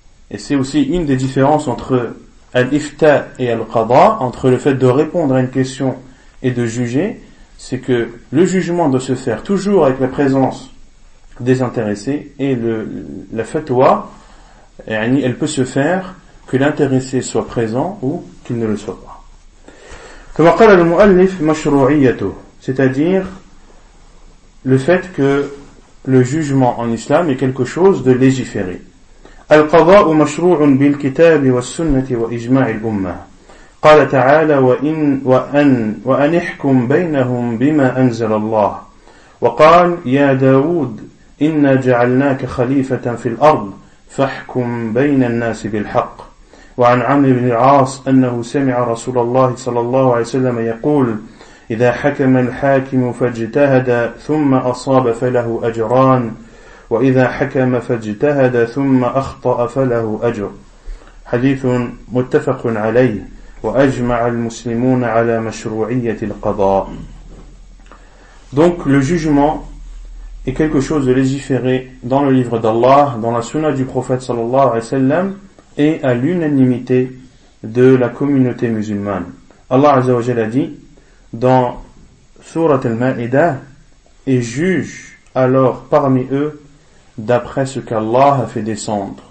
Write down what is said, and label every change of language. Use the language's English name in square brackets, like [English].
[French] Et c'est aussi une des différences entre al-ifta et al-qada, entre le fait de répondre à une question et de juger, c'est que le jugement doit se faire toujours avec la présence des intéressés, et la fatwa, elle peut se faire que l'intéressé soit présent ou qu'il ne le soit pas. Comme [Arabic] قال المؤلف مشروعيته, [French] c'est-à-dire le fait que le jugement en islam est quelque chose de légiféré. [Arabic] القضاء مشروع بالكتاب والسنة وإجماع الأمة. قال تعالى وأن احكم بينهم بما أنزل الله. وقال يا داود إنا جعلناك خليفة في الأرض فاحكم بين الناس بالحق. وعن عمرو بن العاص أنه سمع رسول الله صلى الله عليه وسلم يقول إذا حكم الحاكم فاجتهد ثم أصاب فله أجران وإذا حكم فاجتهد ثم أخطأ فله أجر. حديث متفق عليه وأجمع المسلمون على مشروعية القضاء. [French] Donc le jugement est quelque chose de légiféré dans le livre d'Allah, dans la sunna du prophète [Arabic] sallallahu alayhi wa sallam, [French] et à l'unanimité de la communauté musulmane. Allah [Arabic] azza wa jalla [French] a dit dans sourate Al-Ma'idah, et juge alors parmi eux d'après ce qu'Allah a fait descendre.